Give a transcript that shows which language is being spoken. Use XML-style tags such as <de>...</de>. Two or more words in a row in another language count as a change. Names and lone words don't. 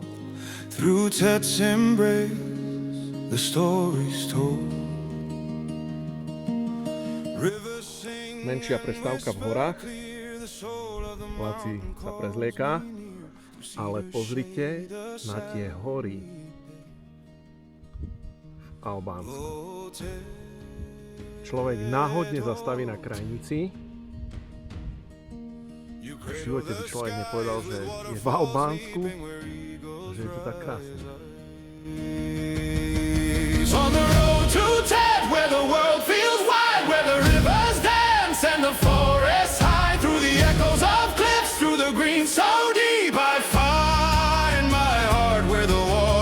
<en>Through Tet's embrace, the story's told. Rivers sing,</en> <sk>Menšia prestávka v horách.</sk> <en>clear the soul of the</en> <sk>Laci sa prezlieka, ale pozrite na tie hory v Albánsku.</sk> <en>mountain.</en> <sk>Človek náhodne zastaví na krajnici. V živote by človek nepovedal, že je v Albánsku, že je to tak krásne.</sk> <en>On the road to Tet, where the world feels wide, where the rivers dance and the forests high, through the echoes of cliffs, through the green so deep, I find my heart where the</en>